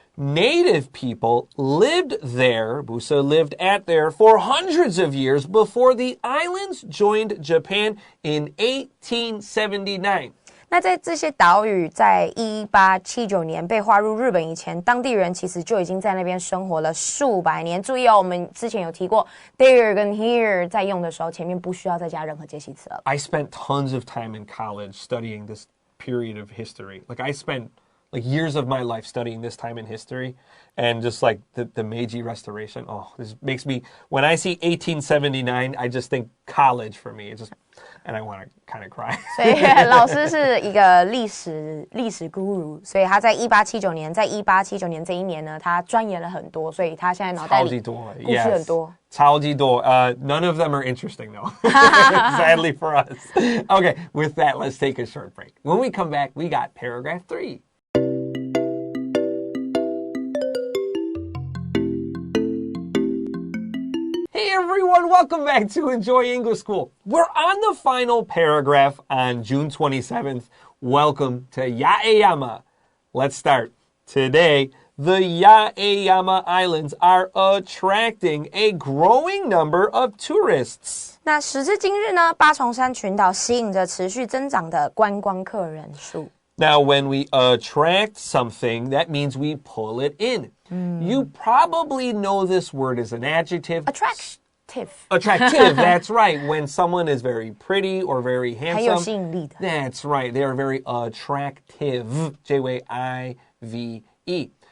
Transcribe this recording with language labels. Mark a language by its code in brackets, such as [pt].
[en] Native people lived there, Busa lived at there, for hundreds of years before the islands joined Japan in 1879. [zh] 那在这些岛屿在1879年被划入日本以前，当地人其实就已经在那边生活了数百年。注意哦，我们之前有提过 there 跟 here 在用的时候，前面不需要再加任何介系词了。 [en] I spent tons of time in college studying this period of history. Like I spent like years of my life studying this time in history, and just like the Meiji Restoration. Oh, this makes me, when I see 1879, I just think college for me. And I want to kind of cry. [zh] 所以老师是一个历史 guru， 所以他在1879年这一年呢，他钻研了很多，所以他现在脑袋里故事很多。超级多. [en] None of them are interesting though. Sadly for us. Okay, with that, let's take a short break. When we come back, we got paragraph 3. everyone, welcome back to Enjoy English School. We're on the final paragraph on June 27th. Welcome to Yaeyama. Let's start. Today, the Yaeyama Islands are attracting a growing number of tourists. [zh] 那时至今日呢，八重山群岛吸引着持续增长的观光客人数。 [en] Now, when we attract something, that means we pull it in. You probably know this word as an adjective. Attractive. Attractive, that's right. When someone is very pretty or very [zh] 很有 [en] handsome. [zh] 吸引力的。 [en] That's right. They are very attractive. J-A-I-V-E.